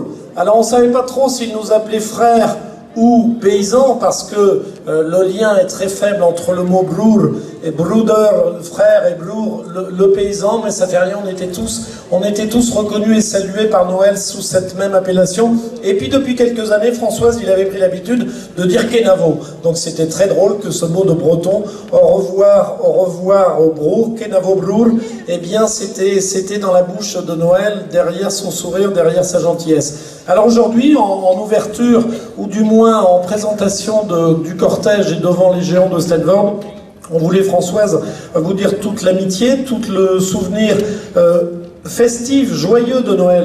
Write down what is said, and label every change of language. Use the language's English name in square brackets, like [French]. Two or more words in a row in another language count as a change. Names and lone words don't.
[French] Alors on ne savait pas trop s'il nous appelait frère ou paysan, parce que le lien est très faible entre le mot broer et bruder, frère, et broer, le paysan, mais ça fait rien, on était tous reconnus et salués par Noël sous cette même appellation. Et puis depuis quelques années, Françoise, il avait pris l'habitude de dire Kenavo. Donc c'était très drôle que ce mot de breton, au revoir au broer, Kenavo broer, eh bien c'était dans la bouche de Noël, derrière son sourire, derrière sa gentillesse. Alors aujourd'hui, en ouverture, ou du moins en présentation du cortège et devant les géants de Steenvoorde, on voulait, Françoise, vous dire toute l'amitié, tout le souvenir festif, joyeux de Noël.